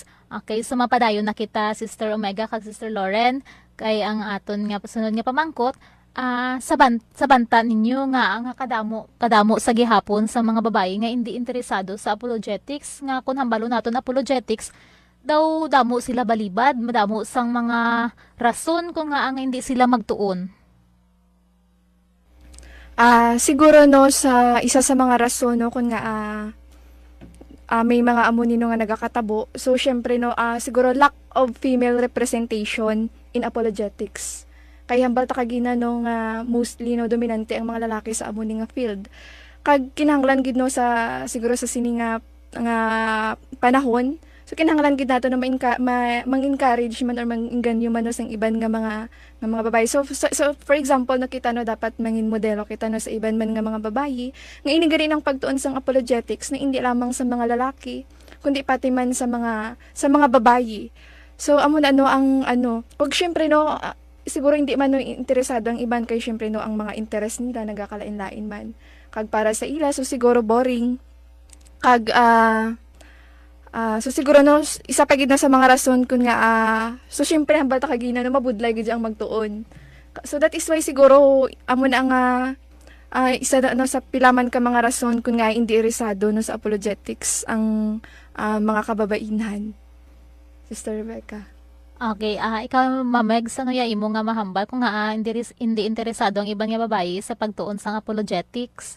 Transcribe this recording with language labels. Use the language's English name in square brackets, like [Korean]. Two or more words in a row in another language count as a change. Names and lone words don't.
[Hiligaynon] Okay, so mapadayon na kita, Sister Omega, kag Sister Lauren, kay ang aton nga pasunod nga pamangkot, sa banta ninyo nga ang kadamo sa gihapon sa mga babae nga hindi interesado sa apologetics nga kun hambalo naton apologetics daw damo sila balibad, madamo sang mga rason kung nga ang hindi sila magtuon. Siguro no sa isa sa mga rason no kun nga may mga amo nino nga nagakatabo. [English] So [Hiligaynon] syempre no siguro [English] lack of female representation in apologetics. [Hiligaynon] Kay hambal ta kagina no nga mostly no dominante ang mga lalaki sa amo ni nga field. Kag kinahanglan gid no sa siguro sa sini nga panahon. So kinahanglan gid nato na mang-encourage man or mang-inganyo man no sang iban nga mga babae. So for example nakita no dapat mangin modelo kita no sa iban man nga mga babayi nga ini gani ang pagtuon sang apologetics na hindi lamang sa mga lalaki kundi pati man sa mga babayi. So amo na no ang pag syempre no siguro hindi man no interesado ang iban kay syempre no ang mga interest nila nagakalain-lain man. Kag para sa ila so siguro boring. Kag so siguro no isa pa gid na sa mga rason kun nga so syempre hambal ta kagina no mabudlay gid ang magtuon. [English] So that is why [Hiligaynon] siguro amo na nga isa na no, sa pilaman ka mga rason kun nga hindi interesado no sa apologetics ang mga kababainhan. Sister Rebecca. Okay, ikaw Mameg, ano ya imo nga mahambal kung nga hindi interesado ang iban nga babae sa pagtuon sa apologetics?